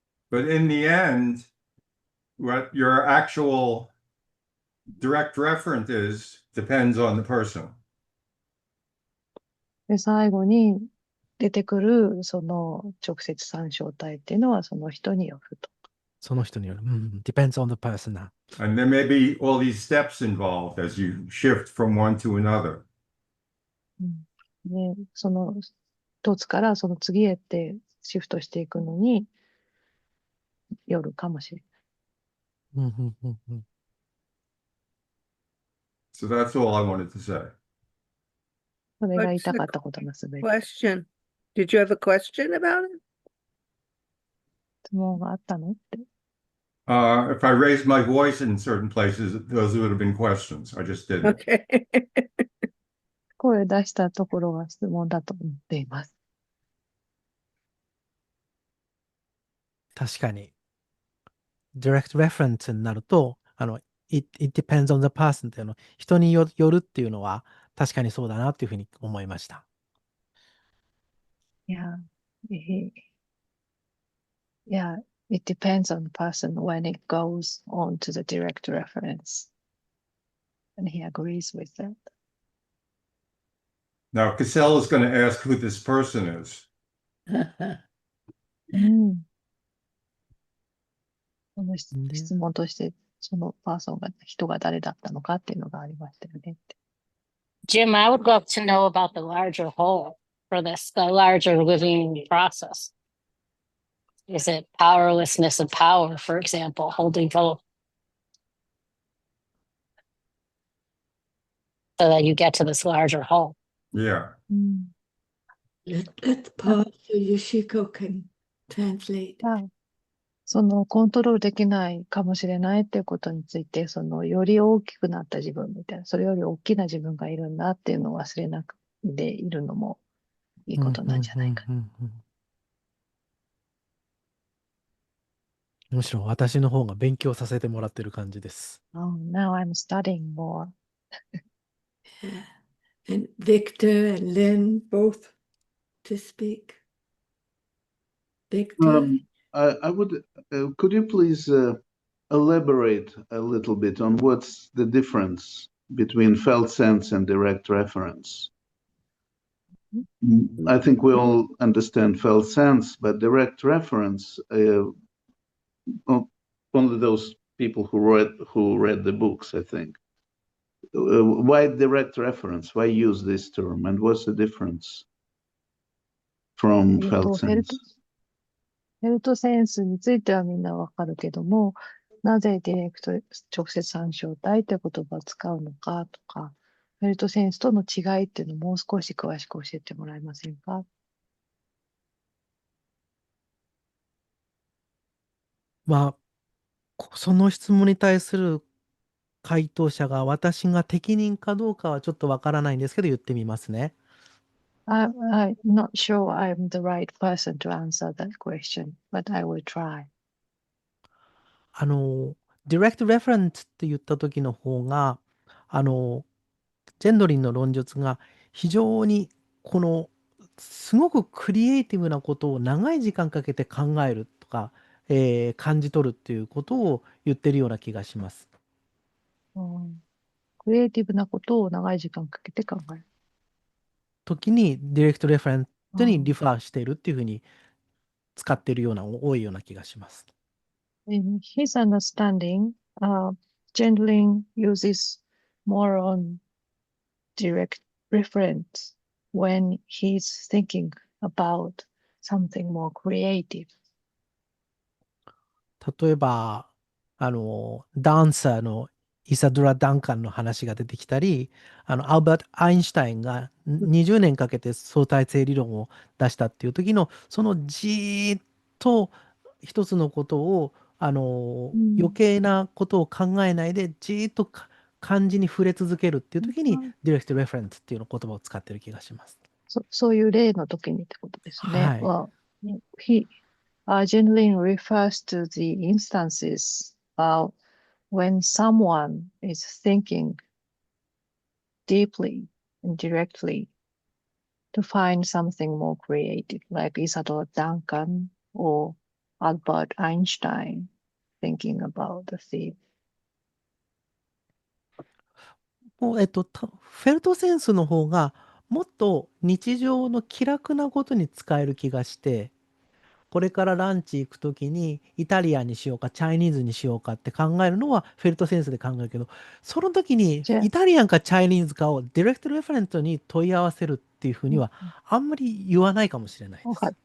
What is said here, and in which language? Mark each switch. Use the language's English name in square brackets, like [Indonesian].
[English] But in the end, what your actual direct referent is depends on the person. [Japanese] で、最後に出てくるその直接参照体っていうのはその人によると。その人による。 [English] depends on the person. And there may be all these steps involved as you shift from one to another. [Japanese] ね、その一つからその次へってシフトしていくのによるかもしれない。 [English] So that's all I wanted to say. それが言いたかったことのすべて。 Question. Did you have a question about it? 質問があったのって。 If I raised my voice in certain places, those would have been questions. I just didn't. Okay. [Japanese] 声出したところが質問だと思っています。確かに。 direct reference になると、 [English] it depends on the person [Japanese] っていうの、人によるっていうのは確かにそうだなっていうふうに思いました。 [English] Yeah, it depends on the person when it goes on to the direct reference. And he agrees with that. Now, Cassell is going to ask who this person is. その質問として、そのパーソンが、人が誰だったのかっていうのがありましたよねって。 Jim, I would love to know about the larger whole for this, the larger living process. Is it powerlessness of power, for example, holding both? So that you get to this larger whole. Yeah. Let's pause so Yoshiko can translate. [Japanese] そのコントロールできないかもしれないっていうことについて、そのより大きくなった自分みたいな、それより大きな自分がいるんだっていうのを忘れなくているのもいいことなんじゃないか。むしろ私の方が勉強させてもらってる感じです。 [English] Oh, now I'm studying more. Yeah. And Victor and Lynn both to speak. Victor? I would, could you please elaborate a little bit on what's the difference between felt sense and direct reference? I think we all understand felt sense, but direct reference, only those people who read the books, I think. Why direct reference? Why use this term? And what's the difference from felt sense? [Japanese] フェルトセンスについてはみんなわかるけども、なぜディレクト直接参照体という言葉を使うのかとか、フェルトセンスとの違いっていうのをもう少し詳しく教えてもらえませんか？まあ、その質問に対する回答者が私が適任かどうかはちょっとわからないんですけど言ってみますね。 [English] I'm not sure I'm the right person to answer that question, but I will try. [Japanese] direct reference って言った時の方が、ジェンドリンの論述が非常にすごくクリエイティブなことを長い時間かけて考えるとか、感じ取るっていうことを言ってるような気がします。クリエイティブなことを長い時間かけて考える。時にディレクトレフェレントにリファーしているっていうふうに使っているような多いような気がします。 [English] In his understanding, Gendlin uses more on direct reference when he's thinking about something more creative. [Japanese] 例えば、ダンサーのイサドラ・ダンカンの話が出てきたり、アルバート・アインシュタインが20年かけて相対性理論を出したっていう時の、そのじーっと一つのことを、余計なことを考えないで、じーっと漢字に触れ続けるっていう時に、ディレクト・レフェレンスっていうの言葉を使ってる気がします。そういう例の時にってことですね。はい。 [English] Well, Gendlin refers to the instances when someone is thinking deeply and directly to find something more creative, like Isadora Duncan or Albert Einstein thinking about the theme. [Japanese] フェルトセンスの方がもっと日常の気楽なことに使える気がして、これからランチ行くときにイタリアンにしようかチャイニーズにしようかって考えるのはフェルトセンスで考えるけど、その時にイタリアンかチャイニーズかをディレクトレフェレントに問い合わせるっていうふうにはあんまり言わないかもしれないです。